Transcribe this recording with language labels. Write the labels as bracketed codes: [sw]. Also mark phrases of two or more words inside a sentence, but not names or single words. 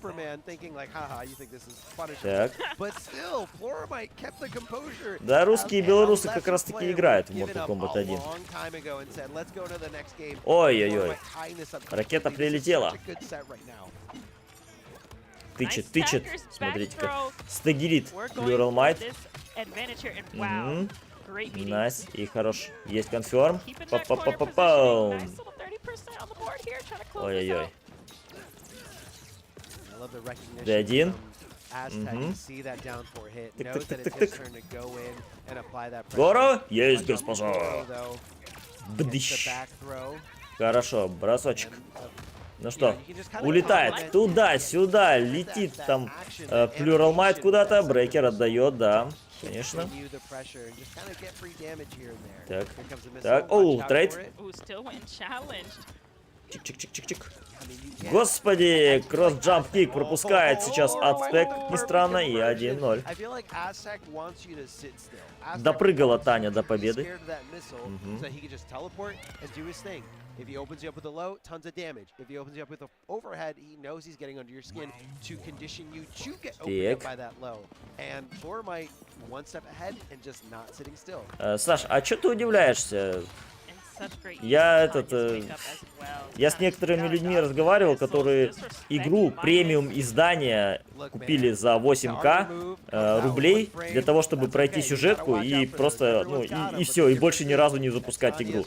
[ru] Так. Да, русские и белорусы как раз таки играют в Mortal Kombat 1. Ой-ой-ой. Ракета прилетела. Тычет. Смотрите-ка. Стагерит Plural Might. Найс. И хорош. Есть конферм. Па-па-па-па-пау. Ой-ой-ой. D1. Тык-тык-тык-тык. Горо? Есть, госпожа. Бдыщ. Хорошо, бросочек. Ну что, улетает туда-сюда, летит там Plural Might куда-то, брейкер отдает, да, конечно. Так, оу, трейд. Чик-чик-чик-чик-чик. Господи, [en] cross-jump kick [ru] пропускает сейчас Ацтек, не странно, и 1-0. Допрыгала Таня до победы. [en] If he opens you up with a low, tons of damage. If he opens you up with an overhead, he knows he's getting under your skin to condition you to get opened up by that low. And Floor might one step ahead and just not sitting still. [ru] Саш, а что ты удивляешься? Я с некоторыми людьми разговаривал, которые игру премиум издания купили за 8К рублей для того, чтобы пройти сюжетку и просто, ну, и все, и больше ни разу не запускать игру.